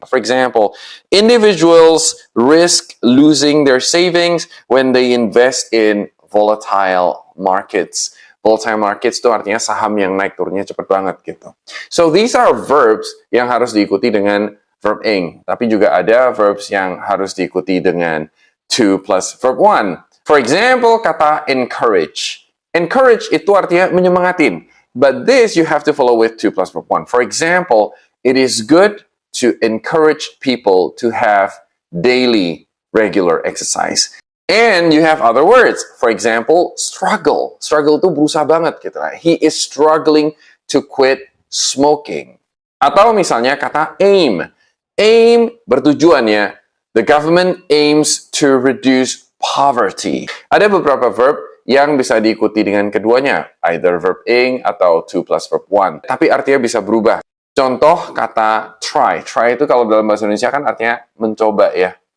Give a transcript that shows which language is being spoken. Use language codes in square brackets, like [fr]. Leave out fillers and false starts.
[en] For example, individuals risk losing their savings when they invest in volatile markets. [id] Volatile markets itu artinya saham yang naik turunnya cepat banget gitu. [en] So these are verbs [id] yang harus diikuti dengan [en] verb ing. [id] Tapi juga ada verbs yang harus diikuti dengan to plus verb one. [en] For example, [id] kata encourage. Encourage itu artinya menyemangatin. [en] But this you have to follow with to plus verb one. For example, it is good to encourage people to have daily regular exercise. And you have other words. For example, struggle. [id] Struggle itu berusaha banget gitu. [en] He is struggling to quit smoking. [id] Atau misalnya kata aim. Aim bertujuan ya. [en] The government aims to reduce poverty. [id] Ada beberapa verb yang bisa diikuti dengan keduanya. [en] Either verb ing [id] atau to plus verb one. Tapi artinya bisa berubah. Contoh kata try. Try itu kalau dalam bahasa Indonesia kan artinya mencoba ya.